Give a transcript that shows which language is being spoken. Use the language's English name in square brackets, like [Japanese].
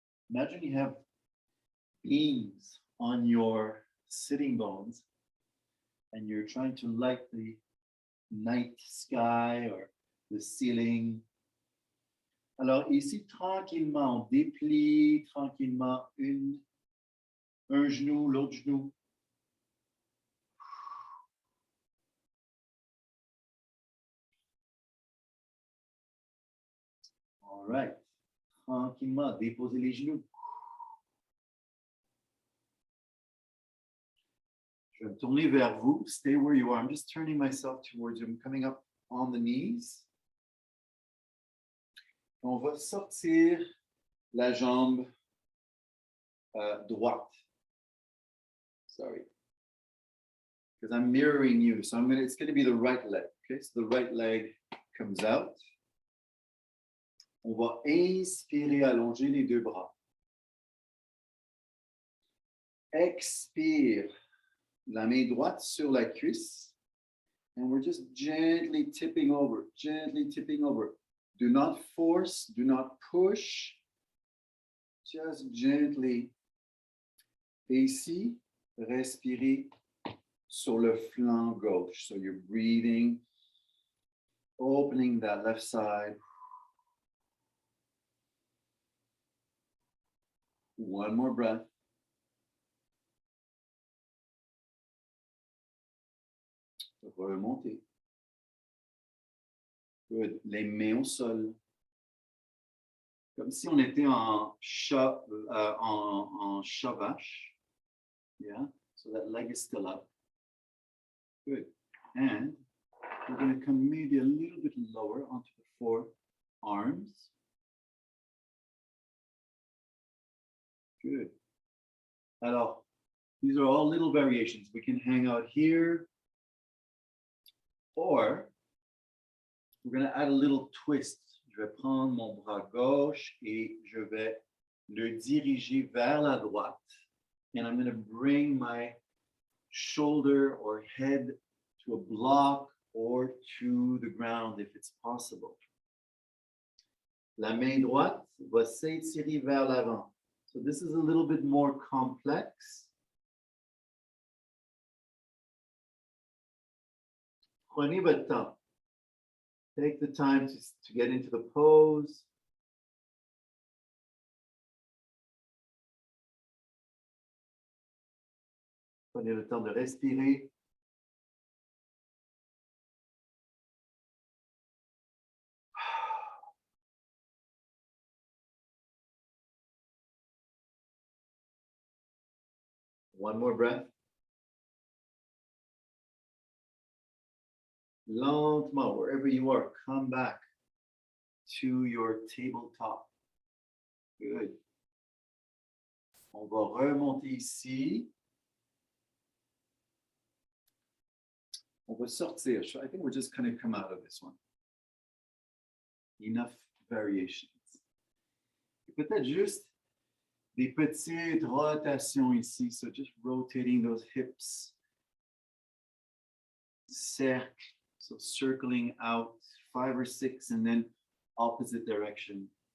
[English] Imagine you have beams on your sitting bones and you're trying to light the night sky or the ceiling. [French] Alors ici, tranquillement, on déplie tranquillement un genou, l'autre genou. [English] All right. [French] Tranquillement, déposez les genoux. Je vais me tourner vers vous. [English] Stay where you are. I'm just turning myself towards you. I'm coming up on the knees. [French] On va sortir la jambe droite. [English] Sorry. Because I'm mirroring you. So it's going to be the right leg. Okay, so the right leg comes out. [French] On va inspirer, allonger les deux bras. Expire, la main droite sur la cuisse. [English] And we're just gently tipping over, gently tipping over. Do not force, do not push. Just gently. [French] Et ici, respirez sur le flanc gauche. [English] So you're breathing, opening that left side. One more breath. [French] Remontez. [English] Good. [French] Les mains au sol. Comme si on était en chat, en vache. [English] Yeah. So that leg is still up. Good. And we're going to come maybe a little bit lower onto the forearms. Good. Alors, these are all little variations. We can hang out here, or we're going to add a little twist. [French] Je vais prendre mon bras gauche et je vais le diriger vers la droite. [English] And I'm going to bring my shoulder or head to a block or to the ground if it's possible. [French] La main droite va s'étirer vers l'avant. [English] So this is a little bit more complex. [French] Prenez votre temps. [English] Take the time to get into the pose. [French] Prenez le temps de respirer. [English] One more breath. [French] Lentement, [English] wherever you are, come back to your tabletop. Good. [French] On va remonter ici. On va sortir. [English] I think we're just going to come out of this one. Enough variations. [French] Peut-être juste des petites rotations ici. [English] So just rotating those hips. [French] Cercle. [English] So circling out 5 or 6 and then opposite direction.